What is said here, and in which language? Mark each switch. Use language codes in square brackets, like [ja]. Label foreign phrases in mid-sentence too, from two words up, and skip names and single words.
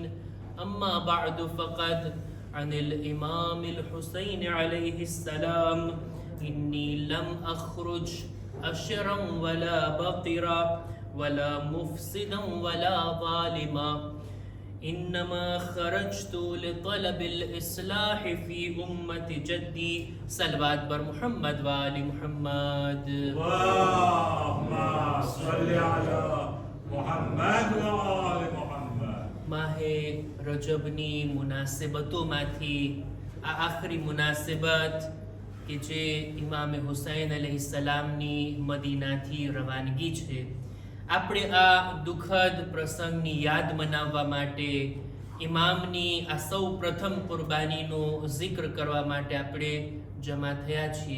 [ar] أما بعد فقد عن الإمام الحسين عليه السلام إني لم أخرج أشرا ولا بطرا ولا مفسدا ولا ظالما إنما خرجت لطلب الإصلاح في أمة جدي. [fa] صلوات بر محمد وآل محمد. [ar] اللهم صل على محمد وآل محمد. [gu] માહે રજબની મુનાસિબતોમાંથી આ આખરી મુનાસિબત કે જે ઇમામે હુસૈન અલૈહિસ્સલામની મદીનાથી રવાનગી છે, આપણે આ દુઃખદ પ્રસંગની યાદ મનાવવા માટે ઇમામની આ સૌ પ્રથમ કુરબાનીનો જિક્ર કરવા માટે આપણે જમા થયા છીએ.